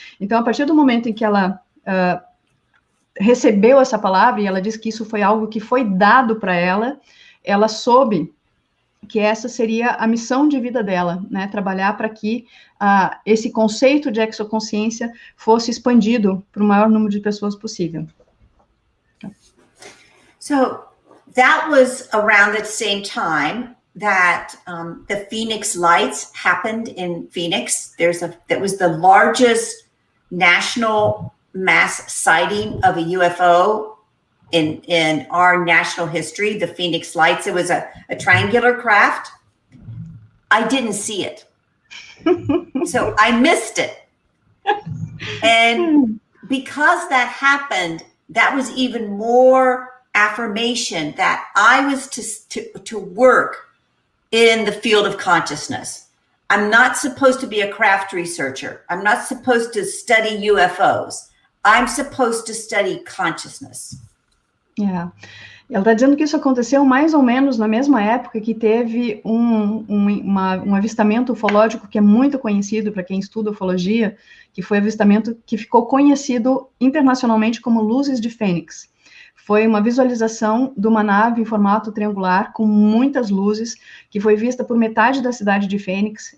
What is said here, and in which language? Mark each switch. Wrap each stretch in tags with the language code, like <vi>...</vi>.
<pt>Então, a partir do momento em que ela recebeu essa palavra, e ela diz que isso foi algo que foi dado para ela, ela soube que essa seria a missão de vida dela, né, trabalhar para que esse conceito de exoconsciência fosse expandido para o maior número de pessoas possível.</pt> <en>So that was around the same time that the Phoenix Lights happened in Phoenix. That was the largest national mass sighting of a UFO in our national history, the Phoenix Lights. It was a triangular craft. I didn't see it. So I missed it. And because that happened, that was even more affirmation that I was to work in the field of consciousness. I'm not supposed to be a craft researcher. I'm not supposed to study UFOs. I'm supposed to study consciousness. Yeah.</en> <pt>Ela está dizendo que isso aconteceu mais ou menos na mesma época que teve um avistamento ufológico que é muito conhecido para quem estuda ufologia, que foi avistamento que ficou conhecido internacionalmente como luzes de Fênix. Foi uma visualização de uma nave em formato triangular com muitas luzes, que foi vista por metade da cidade de Fênix.</pt>